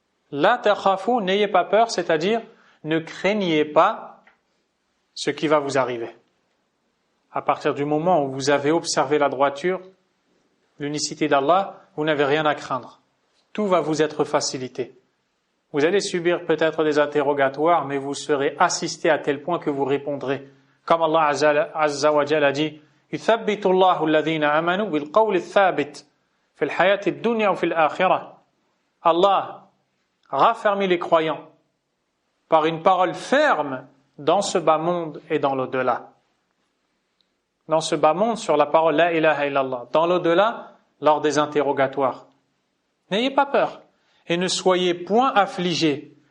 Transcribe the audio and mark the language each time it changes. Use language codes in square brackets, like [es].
[ar] La takhafu, [fr] n'ayez pas peur, c'est-à-dire ne craignez pas ce qui va vous arriver. À partir du moment où vous avez observé la droiture, l'unicité d'Allah, vous n'avez rien à craindre. Tout va vous être facilité. Vous allez subir peut-être des interrogatoires, mais vous serez assisté à tel point que vous répondrez. Comme Allah Azza wa Jalla a dit, [ar] يثبت الله الذين آمنوا بالقول الثابت في الحياة الدنيا وفي الآخرة. [fr] Allah raffermit les croyants par une parole ferme dans ce bas monde et dans l'au-delà. Dans ce bas monde, sur la parole [ar] La ilaha illallah. [fr] Dans l'au-delà, lors des interrogatoires. N'ayez pas peur et ne soyez point affligés.